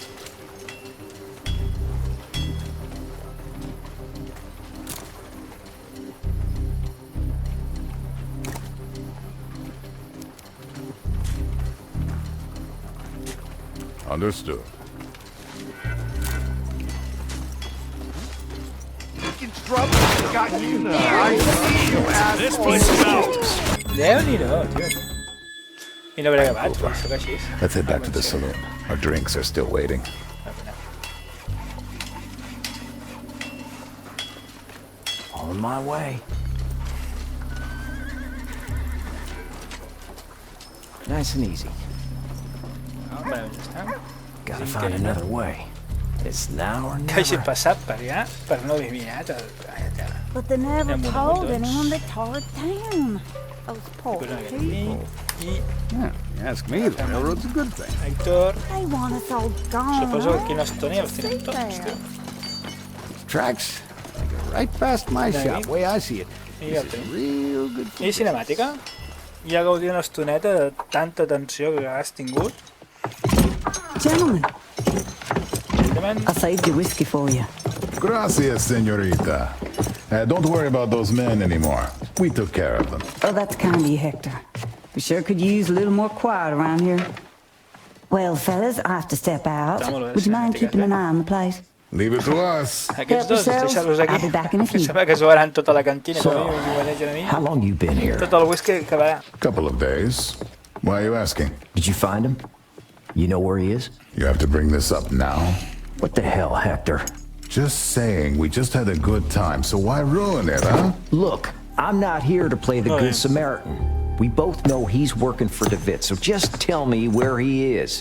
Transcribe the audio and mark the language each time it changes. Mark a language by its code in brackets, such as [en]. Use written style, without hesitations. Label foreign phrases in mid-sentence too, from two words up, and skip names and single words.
[en] Understood. In trouble? Got you. I see you, asshole. This place is out. [ca] Déu-n'hi-do, tio. I no hauré acabat, però sóc així. [en] Let's head back to the saloon. Our drinks are still waiting. On my way. Nice and easy. [ca] Bueno, ja està. [en] Gotta find another way. It's now or [ca] Que hagi [en] never. [ca] passat per allà, per no haver mirat el... Ai, tela. [en] But they never Them told wooden anyone they doors. tore it down. Those poor [ca] Posem aquest [en] people. I Yeah, you ask me, the railroad's a good thing. Héctor, They want us all gone. [ca] suposo que aquí una estona ja els tenim tots, tio. [en] Tracks, they go right past my shop, way I see it. [ca] I ja el [en] This is [ca] tenim. [en] real good food. [ca] I cinemàtica? Ja gaudir una estoneta de tanta tensió que has tingut. [en] Gentlemen, Gentlemen, I saved your whiskey for you. [es] Gracias, señorita. [en] Don't worry about those men anymore. We took care of them. Oh, that's kind of you, Hector. We sure could use a little more quiet around here. Well, fellas, I have to step out. [ca] Està molt bé, [en] Would you mind [ca] cinètica, [en] keeping an eye on the place? Leave it to us. [ca] Aquests dos, deixar-los aquí. [en] I'll be back in a few. [ca] Sembla que jugaran tota la cantina, [en] So, [ca] com a mínim, i manegen a mi. [en] how long you been here? [ca] Tot el whisky acabarà. [en] Couple of days. Why are you asking? Did you find him? You know where he is? You have to bring this up now? What the hell, Hector? Just saying, we just had a good time, so why ruin it, huh? Look, I'm not here to play the Oh, Good yeah. Samaritan. We both know he's working for DeWitt, so just tell me where he is.